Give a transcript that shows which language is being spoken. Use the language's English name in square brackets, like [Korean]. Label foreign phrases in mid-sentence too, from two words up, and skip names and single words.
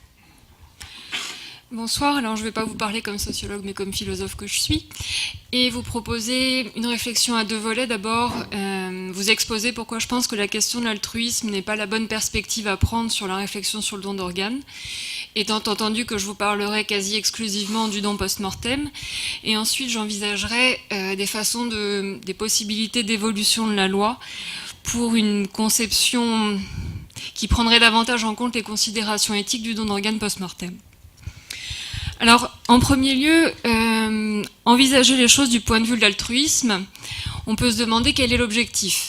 [French] Bonsoir, alors je ne vais pas vous parler comme sociologue mais comme philosophe que je suis et vous proposer une réflexion à deux volets. D'abord, vous exposer pourquoi je pense que la question de l'altruisme n'est pas la bonne perspective à prendre sur la réflexion sur le don d'organes, étant entendu que je vous parlerai quasi exclusivement du don post-mortem, et ensuite j'envisagerai des possibilités d'évolution de la loi pour une conception qui prendrait davantage en compte les considérations éthiques du don d'organes post-mortem. Alors, en premier lieu, envisager les choses du point de vue de l'altruisme, on peut se demander quel est l'objectif.